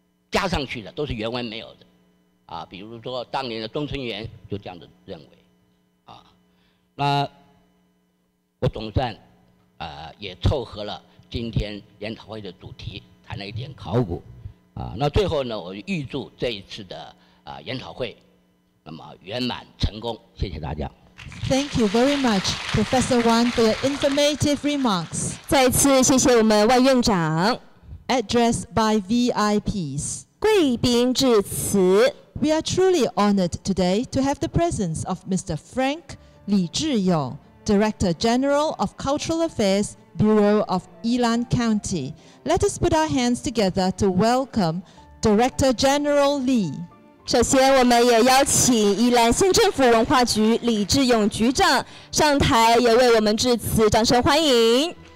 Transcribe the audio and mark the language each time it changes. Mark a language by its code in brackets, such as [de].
[zh] 加上去的，都是原文没有的，比如说当年的中村元就这样的认为，那我总算也凑合了今天研讨会的主题，谈了一点考古，那最后呢，我预祝这一次的研讨会那么圆满成功。谢谢大家。 [en] Thank you very much, Professor Wan, for your informative remarks. [zh] 再次谢谢我们万院长。 [en] Addressed by VIPs. [zh] 贵宾致辞。 [en] We are truly honored today to have the presence of Mr. Frank Li Zhiyong, Director General of Cultural Affairs, Bureau of Yilan County. Let us put our hands together to welcome Director General Li. [zh] 首先，我们也邀请宜兰县政府文化局李志勇局长上台，也为我们致辞，掌声欢迎。